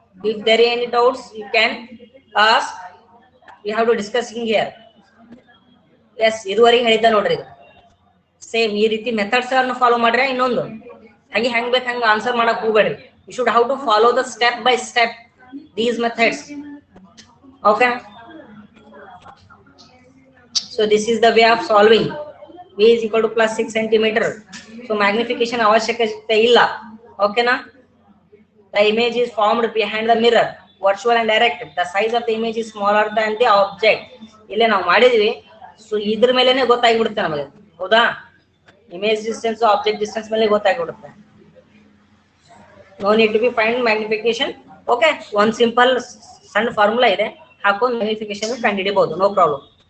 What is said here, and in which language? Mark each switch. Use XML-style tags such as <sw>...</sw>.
<en>If there are any doubts, you can ask. We have to discussing here.</en> <kn>Yes, ಇದುವರೆಗೆ ಹೇಳಿದ್ದ ನೋಡ್ರಿ. Same ಈ ರೀತಿ ಮೆಥಡ್ಸ್ ಅನ್ನು ಫಾಲೋ ಮಾಡ್ರೆ ಇನ್ನೊಂದು ಹಾಗೆ ಹೆಂಗ್ ಬೇಕು ಹಂಗ ಆನ್ಸರ್ ಮಾಡಕ್ ಹೋಗ್ಬೇಡ್ರಿ.</kn> <en>You should how to follow the step by step these methods. Okay, so this is the way of solving. V is equal to +6 centimeter. So magnification</en> <kn>ಅವಶ್ಯಕತೆ ಇಲ್ಲ. ಓಕೆನಾ?</kn> <en>The image is formed behind the mirror, virtual and direct. The size of the image is smaller than the object.</en> <kn>ಇಲ್ಲೇ ನಾವು ಮಾಡಿದ್ವಿ, so ಇದ್ರ ಮೇಲೆನೆ ಗೊತ್ತಾಗ್ಬಿಡುತ್ತೆ ನಮಗೆ, ಹೌದಾ? ಇಮೇಜ್ ಡಿಸ್ಟೆನ್ಸ್ ಆಬ್ಜೆಕ್ಟ್ ಡಿಸ್ಟೆನ್ಸ್ ಮೇಲೆ ಗೊತ್ತಾಗ್ಬಿಡುತ್ತೆ.</kn> <en>No need to be find magnification.</en> <kn>Okay, ಒಂದ್ ಸಿಂಪಲ್ ಸಣ್ಣ ಫಾರ್ಮುಲಾ ಇದೆ, ಹಾಕೊಂಡು ಮ್ಯಾಗ್ನಿಫಿಕೇಶನ್ ಕಂಡುಹಿಡಿಬಹುದು,</kn> <en>No problem.</en>